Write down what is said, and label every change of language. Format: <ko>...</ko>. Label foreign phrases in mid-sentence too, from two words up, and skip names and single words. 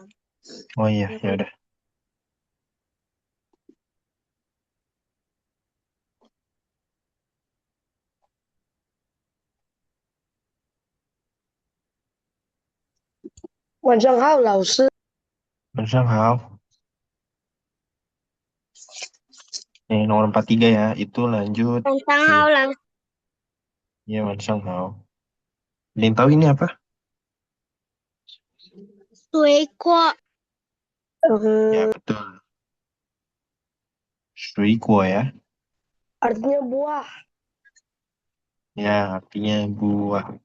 <id>oh iya, ya udah. Hao. Nomor 43 ya, itu lanjut</id> <zh>晚上</zh> <id>ke</id> <zh>好老师，</zh> <id>ya Hao. Ada yang tahu ini apa?</id> <zh>水果，</zh> <id>Ya, betul.</id> <zh>水果</zh> <id>ya. Artinya buah. Ya, artinya buah.</id>